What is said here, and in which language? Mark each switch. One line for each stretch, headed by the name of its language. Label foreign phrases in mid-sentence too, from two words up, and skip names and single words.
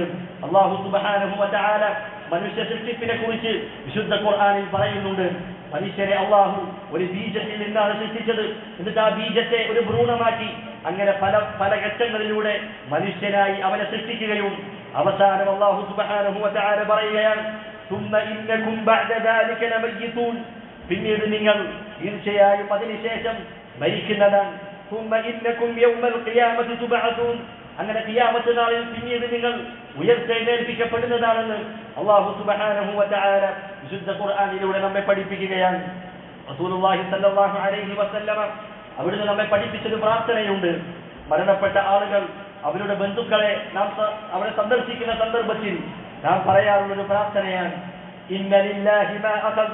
Malayalam: അല്ലാഹു
Arabic: سبحانه وتعالى
Malayalam: മനുഷ്യ സൃഷ്ടിപ്പിനെ കുറിച്ച് വിശുദ്ധ ഖുർആനിൽ പറയുന്നുണ്ട്. മനുഷ്യരെ അല്ലാഹു ഒരു ബീജത്തിൽ നിന്നാണ് സൃഷ്ടിച്ചത്. എന്നിട്ട് ആ ബീജത്തെ ഒരു ഭ്രൂണമാക്കി അങ്ങനെ പല ഘട്ടങ്ങളിലൂടെ മനുഷ്യനായി അവനെ സൃഷ്ടിക്കുകയും അവസാനം അല്ലാഹു
Arabic: سبحانه وتعالى
Malayalam: പറയുകയാണ്,
Arabic: ثم إنكم بعد ذلك لميتون.
Malayalam: പിന്നീട് നിങ്ങൾ തീർച്ചയായും അതിനുശേഷം മരിക്കുന്നതാണ്.
Arabic: ثم إنكم يوم القيامة تبعثون.
Malayalam: അങ്ങനെ ഖിയാമത്ത് നാളിൽ പിന്നീട് നിങ്ങൾ ഉയർത്തെഴുന്നേൽപ്പിക്കപ്പെടുന്നതാണെന്ന് അല്ലാഹു
Arabic: سبحانه وتعالى
Malayalam: വിശുദ്ധ ഖുർആനിലൂടെ നമ്മെ പഠിപ്പിക്കുകയാണ്.
Arabic: رسول الله صلى الله عليه وسلم
Malayalam: അവിടുന്ന് നമ്മെ പഠിപ്പിച്ചൊരു പ്രാർത്ഥനയുണ്ട്. മരണപ്പെട്ട ആളുകൾ അവരുടെ ബന്ധുക്കളെ അവരെ സന്ദർശിക്കുന്ന സന്ദർഭത്തിൽ നാം പറയാറുള്ളൊരു പ്രാർത്ഥനയാണ്,
Arabic: إن لله ما أخذ.